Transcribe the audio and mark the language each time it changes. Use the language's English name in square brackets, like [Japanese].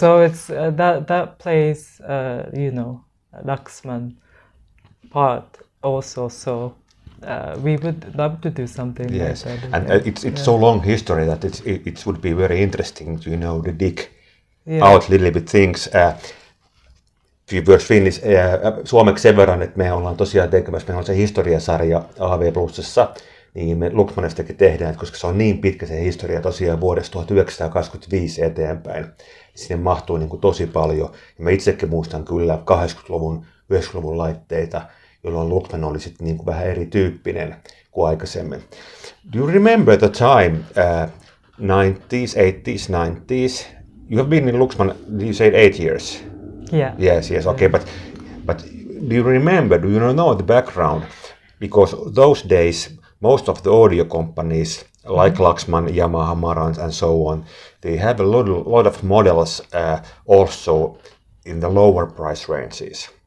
[English] So it's that plays Luxman part also. So we would love to do something like that. And it's so long history that it would be very interesting to dig out little bit things. Few words Finnish, [Finnish] suomeksi sen verran, että me ollaan tosiaan tekemässä, meillä on se historiasarja AVPlusissa, niin me Luxmanistakin tehdään, koska se on niin pitkä se historia tosiaan vuodesta 1925 eteenpäin. Sinne mahtuu niin kuin tosi paljon. Ja mä itsekin muistan kyllä 80-luvun, 90-luvun laitteita, jolloin Luxman oli sitten niin kuin vähän erityyppinen kuin aikaisemmin. [English] Do you remember the time, 90s, 80s, 90s? You have been in Luxman, you said 8 years. Yeah. Yes. Okay, but do you know the background? Because those days, most of the audio companies, like Luxman, Yamaha, Marantz, and so on, they have a lot of models also in the lower price ranges.